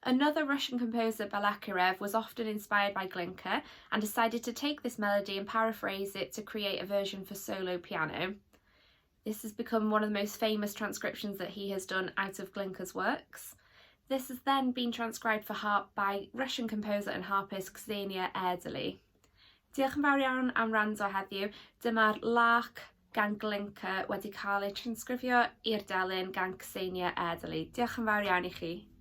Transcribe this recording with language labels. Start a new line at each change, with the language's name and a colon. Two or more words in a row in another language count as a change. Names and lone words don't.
English: Another Russian composer, Balakirev, was often inspired by Glinka and decided to take this melody and paraphrase it to create a version for solo piano. This has become one of the most famous transcriptions that he has done out of Glinka's works. This has then been transcribed for harp by Russian composer and harpist Ksenia Erdely.
Welsh: Diolch yn fawr iawn am wrando heddiw. Dyma'r Lark gan Glinka wedi cael ei transgrifio i'r delyn gan Ksenia Erdely. Diolch yn fawr iawn I chi.